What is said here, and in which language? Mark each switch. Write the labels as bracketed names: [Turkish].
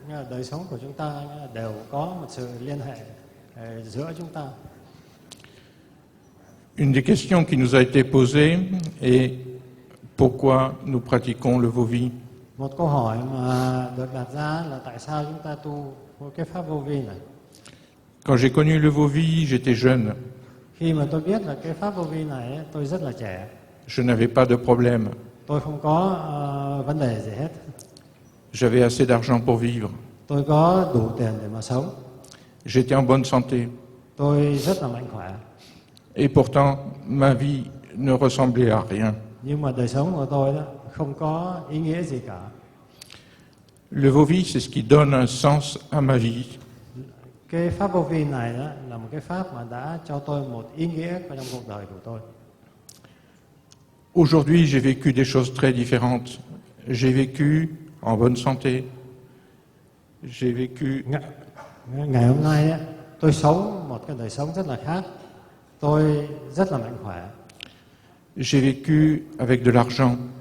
[Vietnamese] Đời sống của chúng ta đều có một sự liên hệ giữa chúng ta. [French] Une des questions qui nous a été posée est pourquoi nous pratiquons le Vovi. [Vietnamese] Một câu hỏi mà được đặt ra là tại sao chúng ta tu cái pháp vô vi này. [French] Quand j'ai connu le Vovi, j'étais jeune. [Vietnamese] Khi mà tôi biết là cái pháp vô vi này tôi rất là trẻ. [French] Je n'avais pas de problème. [Vietnamese] Tôi không có vấn đề gì hết. [French] J'avais assez d'argent pour vivre. [Vietnamese] Tôi có đủ tiền để mà sống. [French] J'étais en bonne santé. [Vietnamese] Tôi rất là mạnh khỏe. [French] Et pourtant, ma vie ne ressemblait à rien. [Vietnamese] Nhưng mà đời sống của tôi đó không có ý nghĩa gì cả. [French] Le Vovi, c'est ce qui donne un sens à ma vie. [Vietnamese] Cái pháp vô vi này đó là một cái pháp mà đã cho tôi một ý nghĩa trong cuộc đời của tôi. [French] Aujourd'hui, j'ai vécu des choses très différentes. J'ai vécu en bonne santé. J'ai vécu [Vietnamese] Ngày hôm nay á, tôi sống một cái đời sống rất là khác. Tôi rất là mạnh khỏe. [French] J'ai vécu avec de l'argent.